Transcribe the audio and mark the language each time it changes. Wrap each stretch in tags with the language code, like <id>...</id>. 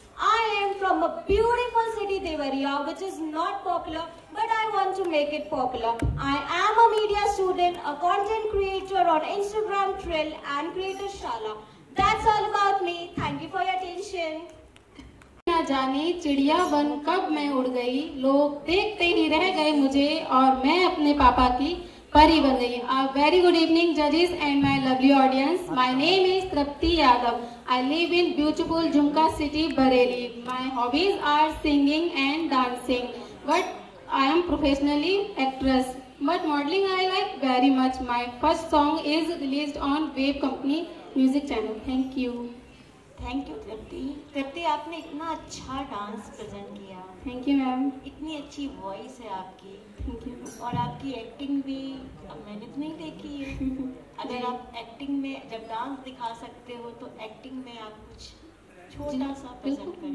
<en>I am from a beautiful city Devariya, which is not popular, but I want to make it popular. I am a media student, a content creator on Instagram, Trill and Creator Shala. That's all about me. Thank you for your attention.</en> <hi>न जाने चिड़िया बन कब मैं उड़ गई, लोग देखते ही रह गए मुझे और मैं अपने पापा की परी बन गई।</hi> <en>A very good evening, judges and my lovely audience. My name is Trapti Yadav. I live in beautiful Jhumka city, Bareilly. My hobbies are singing and dancing, but I am professionally actress. But modeling I like very much. My first song is released on Wave Company Music Channel. Thank you. Thank you Tripti.</en> <hi>तृप्ति, आपने इतना अच्छा dance present किया।</hi> <en>Thank you ma'am.</en> <hi>इतनी अच्छी voice है आपकी।</hi> <en>Thank you.</en> <hi>और आपकी एक्टिंग भी अब मैंने तो नहीं देखी है। अगर आप एक्टिंग में जब डांस दिखा सकते हो तो एक्टिंग में आप कुछ छोटा सा प्रेजेंट करें।</hi>